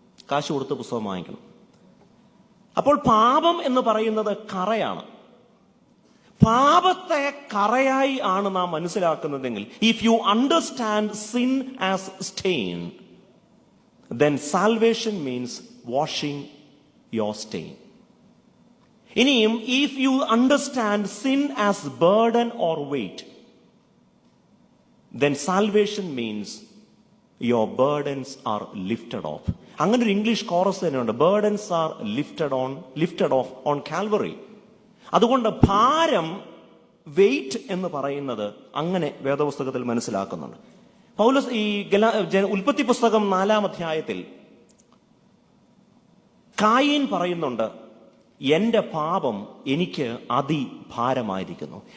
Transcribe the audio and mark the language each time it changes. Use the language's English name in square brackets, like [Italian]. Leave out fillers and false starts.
[Malayalam] കാശ് കൊടുത്ത് പുസ്തകം വാങ്ങിക്കണം. അപ്പോൾ പാപം എന്ന് പറയുന്നത് കറയാണ്. പാപത്തെ കറയായി ആണ് നാം മനസ്സിലാക്കുന്നതെങ്കിൽ, [English] If you understand sin as stain, then salvation means washing your stain. [Malayalam] ഇനിയും [English] if you understand sin as burden or weight, then salvation means your burdens are lifted off. [Malayalam] അങ്ങനെ ഒരു ഇംഗ്ലീഷ് കോറസ് തന്നെയുണ്ട്, [English] burdens are lifted off on Calvary. [Malayalam] അതുകൊണ്ട് ഭാരം, wait എന്ന് പറയുന്നത് അങ്ങനെ വേദപുസ്തകത്തിൽ മനസ്സിലാക്കുന്നുണ്ട്. പൗലോസ് ഈ ഉൽപ്പത്തി പുസ്തകം 4-ാം അധ്യായത്തിൽ കായീൻ പറയുന്നുണ്ട്, എന്റെ പാപം എനിക്ക് അതിഭാരമായിരിക്കുന്നു.